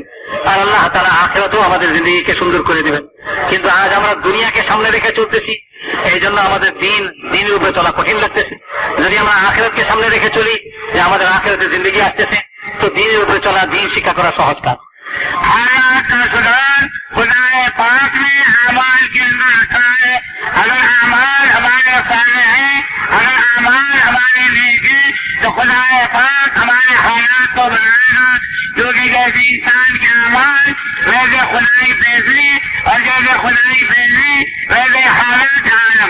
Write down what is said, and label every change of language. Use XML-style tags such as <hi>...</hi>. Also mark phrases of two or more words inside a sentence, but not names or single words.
<bn>আর আল্লাহ তাআলা আখিরাতেও আমাদের জিন্দগিকে সুন্দর করে দিবেন. কিন্তু আজ আমরা দুনিয়াকে সামনে রেখে চলতেছি, এই জন্য আমাদের দিনের উপরে চলা কঠিন লাগতেছে. যদি আমরা আখিরাতকে সামনে রেখে চলি, যে আমাদের আখিরাতের জিন্দগি আসতেছে, তো দিনের উপরে চলা, দিন শিক্ষা করা সহজ কাজ.</bn> <ur>حالات کا سدھار خدا پاک نے اعمال کے اندر رکھا ہے. اگر اعمال ہمارے سامنے ہیں, اگر اعمال ہمارے نیک ہیں, تو خدا پاک ہمارے حالات کو بنائے گا. کیونکہ جیسے انسان کے اعمال ویسے خدائی فیصلے, اور جیسے خدائی فیصلے ویسے حالات عالم.</ur>